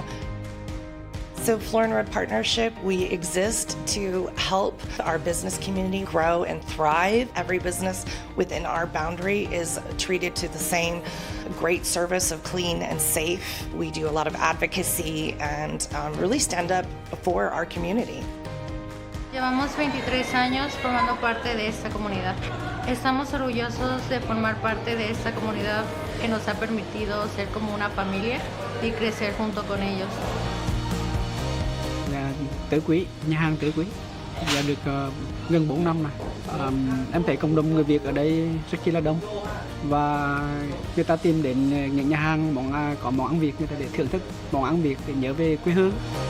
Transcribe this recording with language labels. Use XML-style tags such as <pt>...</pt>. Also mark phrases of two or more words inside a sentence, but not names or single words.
<en>So Florin Road Partnership, we exist to help our business community grow and thrive. Every business within our boundary is treated to the same great service of clean and safe. We do a lot of advocacy and really stand up for our community.</en> <es>Llevamos 23 años formando parte de esta comunidad. Estamos orgullosos de formar parte de esta comunidad que nos ha permitido ser como una familia y crecer junto con ellos.</es> <vi>Tử Quý, nhà hàng Tử Quý, và được gần 4 năm này. Em thấy cộng đồng người Việt ở đây rất chi là đông, và người ta tìm đến những nhà hàng có món ăn Việt, người ta để thưởng thức món ăn Việt để nhớ về quê hương.</vi>